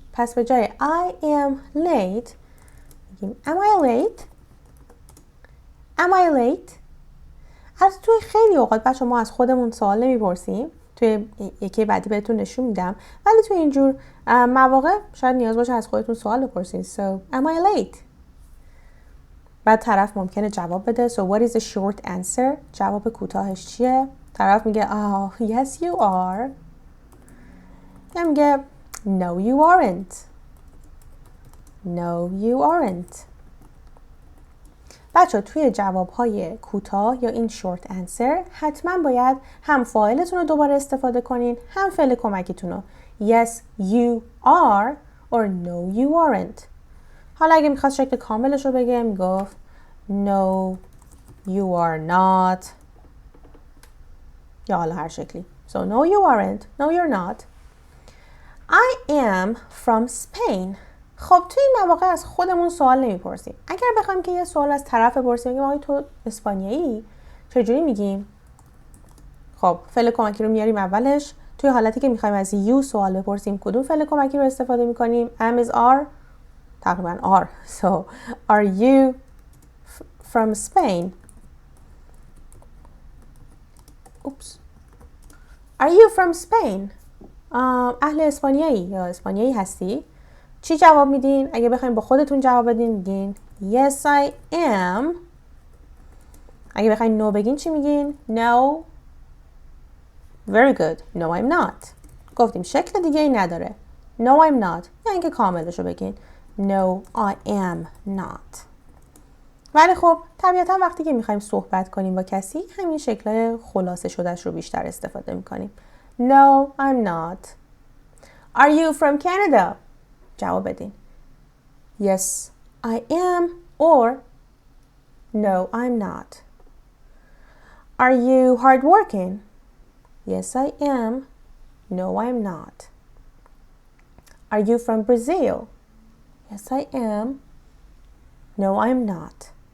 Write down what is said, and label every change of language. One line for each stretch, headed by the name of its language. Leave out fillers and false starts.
Persian: پس به جای I am late میگیم
English: am I late؟ Am I late؟
Persian: از توی خیلی اوقات بچه ما از خودمون سوال نمیپرسیم، توی یکی بعدی بهتون نشون میدم، ولی توی اینجور مواقع شاید نیاز باشه از خودتون سوال بپرسین.
English: So am I late؟
Persian: بعد طرف ممکنه جواب بده.
English: So what is the short answer؟
Persian: جواب کوتاهش چیه؟ طرف میگه
English: oh yes you are،
Persian: یا میگه
English: no you aren't. No you aren't.
Persian: بچه توی جوابهای کوتاه یا این short answer حتما باید هم فاعلتون رو دوباره استفاده کنین، هم فعل کمکیتون رو.
English: Yes you are or no you aren't.
Persian: حالا اگه میخواست شکل کاملش رو بگه میگفت
English: No you are not،
Persian: یا حالا هر شکلی.
English: So no you aren't، no you're not. I am from Spain.
Persian: خب توی این مواقع از خودمون سوال نمیپرسیم. اگر بخوایم که یه سوال از طرف بپرسیم، میگیم آقای تو اسپانیایی، چجوری میگیم؟ خب فعل کمکی رو میاریم اولش. توی حالتی که میخوایم از you سوال بپرسیم کدوم فعل کمکی رو استفاده میکنیم؟ am is are، تقریبا are.
English: So are you from Spain؟ Oops. Are you from Spain؟
Persian: اهل اسپانیایی یا اسپانیایی هستی؟ چی جواب میدین؟ اگه بخوایم با خودتون جواب بدین میگین
English: Yes I am.
Persian: اگه بخواین no بگین چی میگین؟ No.
English: Very good. No I'm not.
Persian: گفتیم شکل دیگه ای نداره.
English: No I'm not.
Persian: یا اینکه کاملشو بگین
English: No I am not.
Persian: ولی خب طبیعتا وقتی که میخوایم صحبت کنیم با کسی همین شکل خلاصه شدهش رو بیشتر استفاده میکنیم.
English: No I'm not. Are you from Canada؟
Persian: جواب بدین.
English: Yes I am or No I'm not. Are you hardworking؟ Yes I am. No I'm not. Are you from Brazil؟ Yes I am. No I'm not.